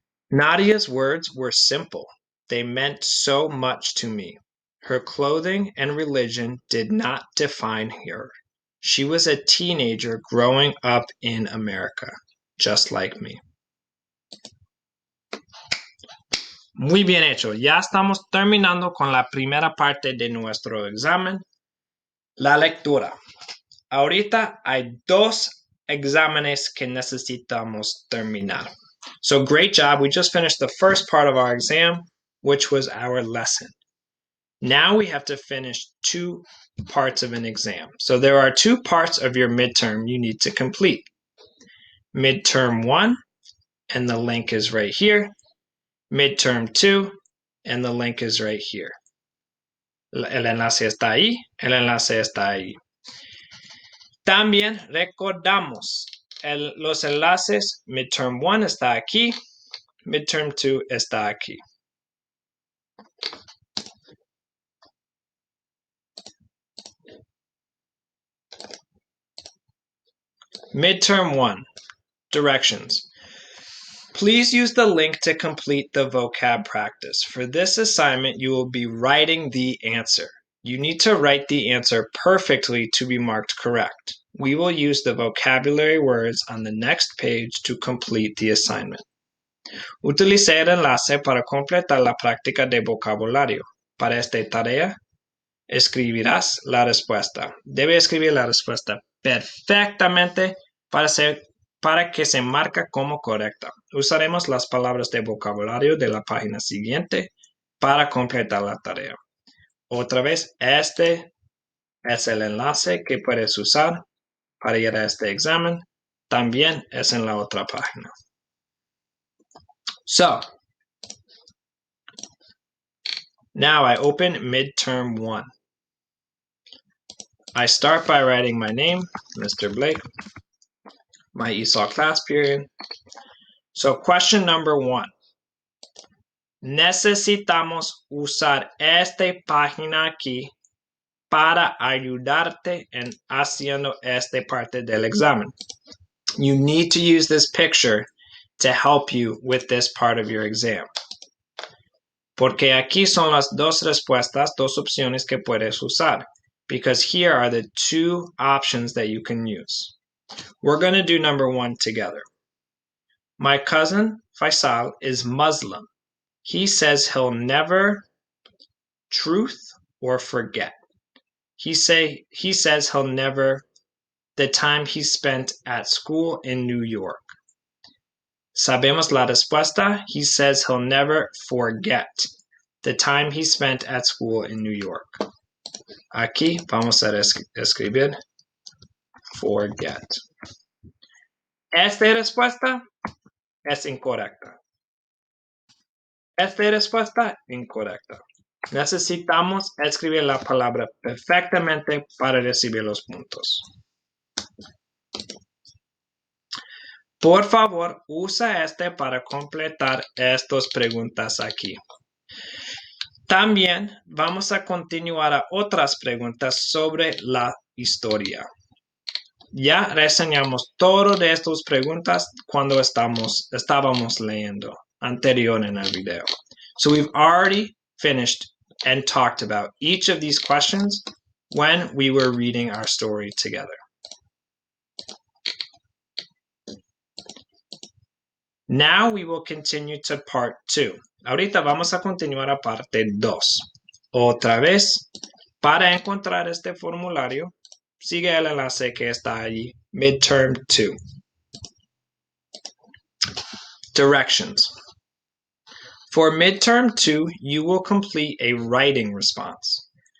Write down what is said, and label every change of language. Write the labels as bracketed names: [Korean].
[English] Nadia's words were simple. They meant so much to me. Her clothing and religion did not define her. She was a teenager growing up in America, just like me. [Spanish] Muy bien hecho. Ya estamos terminando con la primera parte de nuestro examen, la lectura. Ahorita hay dos exámenes que necesitamos terminar. [English] So great job. We just finished the first part of our exam, which was our lesson. Now we have to finish two parts of an exam. So there are two parts of your midterm you need to complete. Midterm 1, and the link is right here. Midterm 2, and the link is right here. [Spanish] El enlace está ahí, el enlace está ahí. También recordamos, los enlaces, midterm 1 está aquí, midterm 2 está aquí. [English] Midterm 1, directions. Please use the link to complete the vocab practice. For this assignment, you will be writing the answer. You need to write the answer perfectly to be marked correct. We will use the vocabulary words on the next page to complete the assignment. [Spanish] Utilice el enlace para completar la práctica de vocabulario. Para esta tarea, escribirás la respuesta. Debe escribir la respuesta perfectamente para que se marque como correcta. Usaremos las palabras de vocabulario de la página siguiente para completar la tarea. Otra vez, este es el enlace que puedes usar para ir a este examen. También es en la otra página. [English] So, now I open midterm 1. I start by writing my name, Mr. Blake, my ESOL class period. So question number 1. [Spanish] Necesitamos usar esta página aquí para ayudarte en haciendo esta parte del examen. [English] You need to use this picture to help you with this part of your exam. [Spanish] Porque aquí son las dos respuestas, dos opciones que puedes usar. [English] Because here are the two options that you can use. We're going to do number one together. My cousin Faisal is Muslim. He says he'll never truth or forget. He says he'll never the time he spent at school in New York. [Spanish] Sabemos la respuesta. [English] He says he'll never forget the time he spent at school in New York. [Spanish] Aquí vamos a escribir forget. Esta respuesta es incorrecta. Esta respuesta incorrecta. Necesitamos escribir la palabra perfectamente para recibir los puntos. Por favor, usa este para completar estas preguntas aquí. También vamos a continuar a otras preguntas sobre la historia. Ya reseñamos todo de estas preguntas cuando estábamos leyendo anterior en el video. [English] So we've already finished and talked about each of these questions when we were reading our story together. Now we will continue to part 2. [Spanish] Ahorita vamos a continuar a parte 2. Otra vez, para encontrar este formulario, sigue el enlace que está allí, Midterm 2. [English] Directions. For Midterm 2, you will complete a writing response.